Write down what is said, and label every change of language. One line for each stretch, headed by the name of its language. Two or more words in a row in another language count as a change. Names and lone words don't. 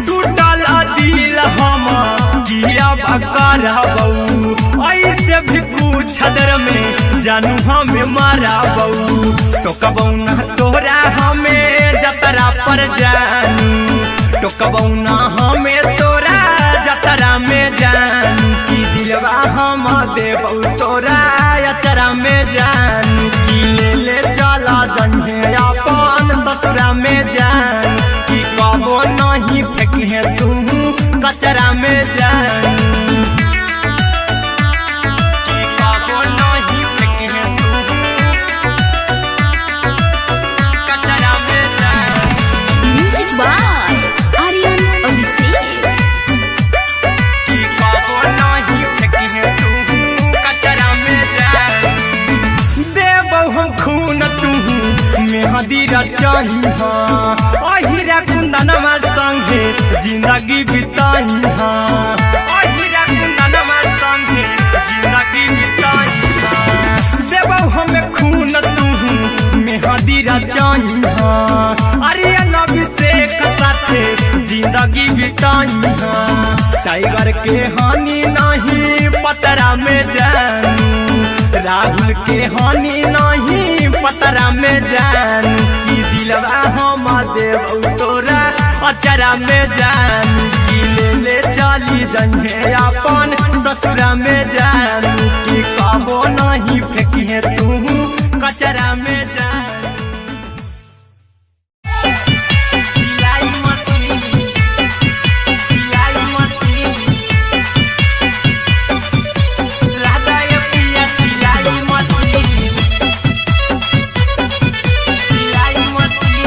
Angika: टूटल दिल हम किया कराबऊ, ऐसे भी पूछ देर में जानू हमें माराबऊ। टोकबऊ ना तोरा हमें जतरा पर जानू, टोकबऊ ना हमें तोरा जतरा में जानू। की दिलवा हम देबऊ तोरा अचरा में जानू। की ले ले चला जइहे अपन ससुरा में जान, की कबो नहीं फेंकिहे तू कचरा में जानू। की कबो नहीं फेंकिहे तू कचरा में जान।
English: Music by Aryan Abhishek.
Angika: की कबो नहीं फेंकिहे तू कचरा में जान। देबौ हम खून तू मेहंदी रचइहा, अहिरा कुंदनमा संगे जिंदगी बिताइहा, अहिरा कुंदनमा संगे जिंदगी बिताइहा। देबौ हमें खून तू मेहंदी रचइहा, आर्यन अभिषेक साथे जिंदगी बिताइहा। टाइगर के हानि नहीं पतरा में जानू, राहुल के हानि नहीं पतरा में जानू। की दिलवा हम देबौ तोरा अचरा में जानू। की ले ले चली जइहे अपन ससुरा में जानू। की कबो नहीं फेंकिहे तू कचरा में जानू। सिलाई मशीन, सिलाई मशीन, लादा ये पिया सिलाई मशीन, सिलाई मशीन।